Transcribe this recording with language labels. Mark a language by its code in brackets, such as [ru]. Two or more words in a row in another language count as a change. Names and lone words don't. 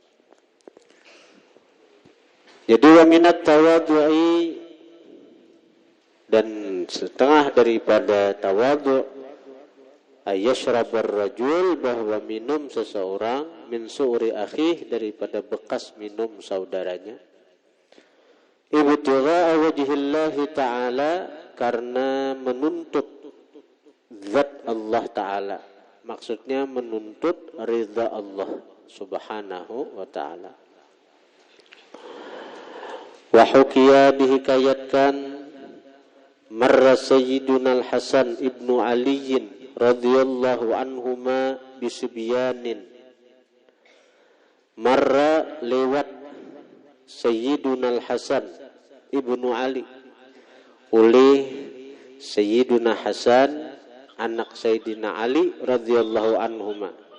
[id] Jadi [ar] ومن التواضع, [id] dan setengah daripada tawadhu, [ar] أن يشرب الرجل, [id] bahwa minum seseorang, [ar] من سؤر أخيه, [id] daripada bekas minum saudaranya. [ar] ابتغاء وجه الله تعالى, [id] karena menuntut zat Allah ta'ala. Maksudnya menuntut ridha Allah [ar] سبحانه وتعالى. وحكي, dihikayatkan, مر سيدنا الحسن بن علي رضي الله عنهما بصبيان. [id] Marra, lewat, Sayyiduna al-Hasan ibnu Ali, oleh Sayyiduna Hasan, anak Sayyidina Ali [ar] رضي الله عنهما.